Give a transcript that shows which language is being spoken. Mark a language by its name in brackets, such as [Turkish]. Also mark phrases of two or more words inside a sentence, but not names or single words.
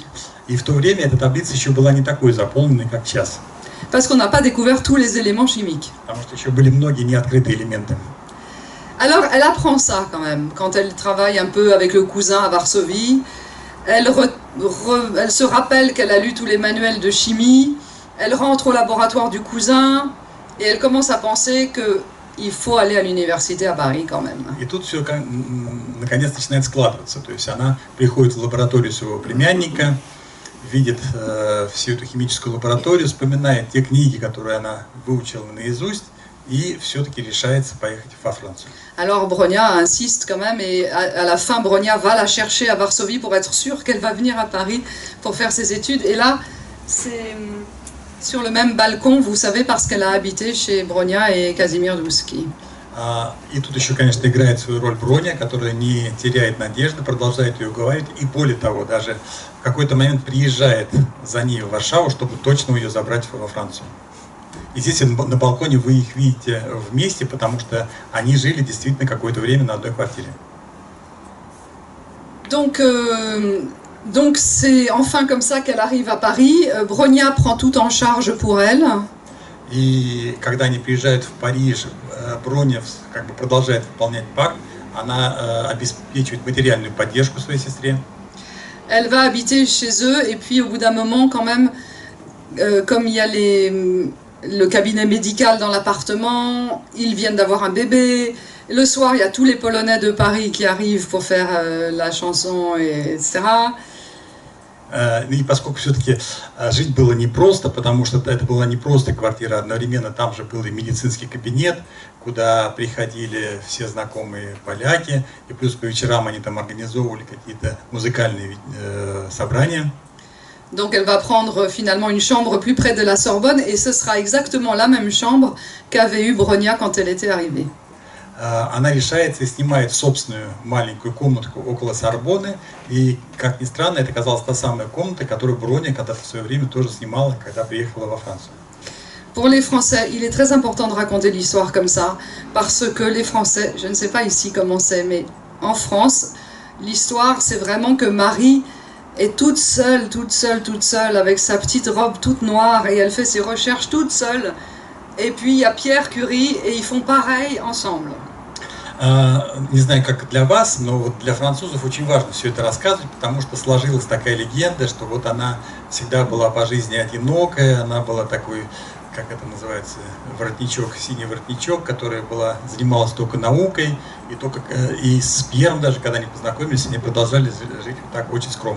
[Russian] И в то время эта таблица еще была не такой заполненной, как сейчас. [French] Parce qu'on n'a pas découvert tous les éléments chimiques. [Russian] Потому что еще были многие неоткрытые элементы. [French] Alors, elle apprend ça quand même, quand elle travaille un peu avec le cousin à Varsovie. Elle se rappelle qu'elle a lu tous les manuels de chimie. Elle rentre au laboratoire du cousin et elle commence à penser qu'il faut aller à l'université à Paris quand même. [Russian] И тут все наконец начинает складываться. То есть она приходит в лабораторию своего племянника, видит всю эту химическую лабораторию, вспоминает те книги, которые она выучила наизусть, и все-таки решается поехать во Францию. [French] Alors Bronia insiste quand même et à la fin Bronia va la chercher à Varsovie pour être sûre qu'elle va venir à Paris pour faire ses études. Et là, c'est sur le même balcon, vous savez, parce qu'elle a habité chez Bronia et Kazimir Douski. [Russian] И тут еще, конечно, играет свою роль Броня, которая не теряет надежды, продолжает ее уговаривать. И более того, даже в какой-то момент приезжает за ней в Варшаву, чтобы точно ее забрать во Францию. И здесь на балконе вы их видите вместе, потому что они жили действительно какое-то время на одной квартире. [French] Donc c'est enfin comme ça qu'elle arrive à Paris. Bronia prend tout en charge pour elle. [Russian] И когда они приезжают в Париж, Броня как бы продолжает выполнять пакт, она обеспечивает материальную поддержку своей сестре. [French] Elle va habiter chez eux et puis au bout d'un moment quand même, comme il y a le cabinet médical dans l'appartement, ils viennent d'avoir un bébé. Le soir, il y a tous les Polonais de Paris qui arrivent pour faire la chanson, etc. [Russian] И поскольку все-таки жить было непросто, потому что это была не просто квартира, одновременно там же был и медицинский кабинет, куда приходили все знакомые поляки, и плюс по вечерам они там организовывали какие-то музыкальные собрания. [French] Donc elle va prendre finalement une chambre plus près de la Sorbonne et ce sera exactement la même chambre qu'avait eu Bronia quand elle était arrivée. [Russian] Она решается и снимает собственную маленькую комнатку около Сорбонны. И, как ни странно, это оказалась та самая комната, которую Броня когда-то в свое время тоже снимала, когда приехала во Францию. [French] Pour les Français, il est très important de raconter l'histoire comme ça, parce que les Français, je ne sais pas ici comment c'est, mais en France, l'histoire, c'est vraiment que Marie est toute seule, avec sa petite robe toute noire, et elle fait ses recherches toute seule. Et puis il y a Pierre Curie, et ils font pareil ensemble. [Russian] Не знаю, как для вас, но вот для французов очень важно все это рассказывать, потому что сложилась такая легенда, что вот она всегда была по жизни одинокая, она была такой, как это называется, воротничок, синий воротничок, которая занималась только наукой, и с Пьером даже, когда они познакомились, они продолжали жить вот так очень скромно.